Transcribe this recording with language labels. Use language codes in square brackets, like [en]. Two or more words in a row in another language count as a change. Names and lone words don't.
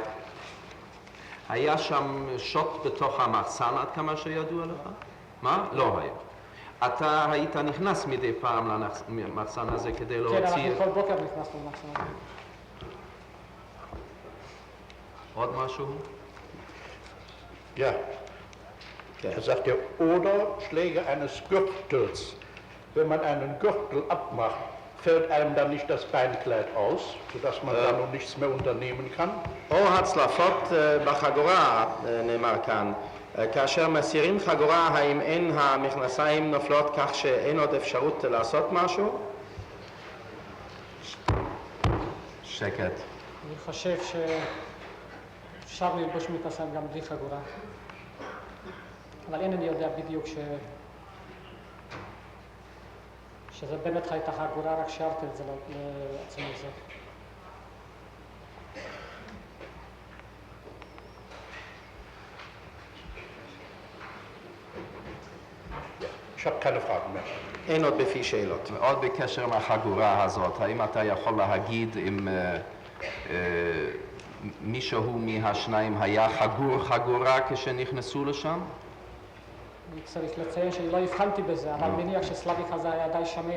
[he] היה שם שוט בתוך המחסן עד כמה שידוע לך? מה? לא היה. אתה היית נכנס מדי פעם למחסן הזה כדי להוציא... כן, אנחנו כל בוקר נכנסנו למחסן הזה. עוד משהו? [de] Ja, er sagt ja, oder Schläge eines Gürtels. Wenn man einen Gürtel abmacht, fällt einem dann nicht das Beinkleid aus, sodass man dann noch nichts mehr unternehmen kann? [he] או הצלפות בחגורה, נאמר כאן. כאשר מסירים חגורה, האם אין המכנסיים נופלות כך שאין עוד אפשרות לעשות משהו? שקט. אני חושב שאפשר ללבוש מכנסיים גם בלי חגורה. אבל אינני יודע בדיוק שזה באמת הייתה חגורה, רק שיערתי את זה לעצמי זה. [de] Ich habe keine Fragen mehr. [he] אין עוד בפי שאלות. עוד בקשר מהחגורה הזאת, האם אתה יכול להגיד אם מישהו מהשניים היה חגורה כשנכנסו לשם? אני צריך לציין שאני לא הבחנתי בזה, אבל מניח שסלאביק הזה היה די שמן.